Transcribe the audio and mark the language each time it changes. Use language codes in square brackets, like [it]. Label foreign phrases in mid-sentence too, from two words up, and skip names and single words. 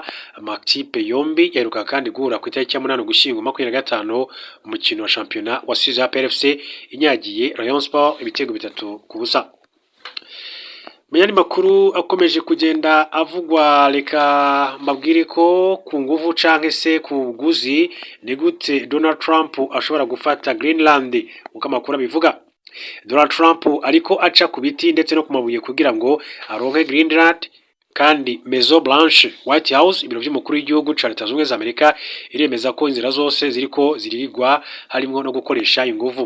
[rw] Amakipe yombi yaheruka kandi guhura ku itariki ya 8 Ugushyingo 2025 umukino wa shampiyona wasize APRFC inyagiye Rayon Sport ibitego 3-0. [rn] Meyani makuru akomeje kugenda avugwa, reka mbabwire ko ku nguvu canke se ku buguzi ni gute Donald Trump ashobora gufata Greenland uko amakuru abivuga. Donald Trump ariko aca ku biti ndetse no ku mabuye kugira ngo aronke Greenland, kandi Maison Blanche White House, ibiro by'umukuru w'igihugu ca Leta Zunze Ubumwe za Amerika, iremeza ko inzira zose ziriko zirigwa harimo no gukoresha inguvu.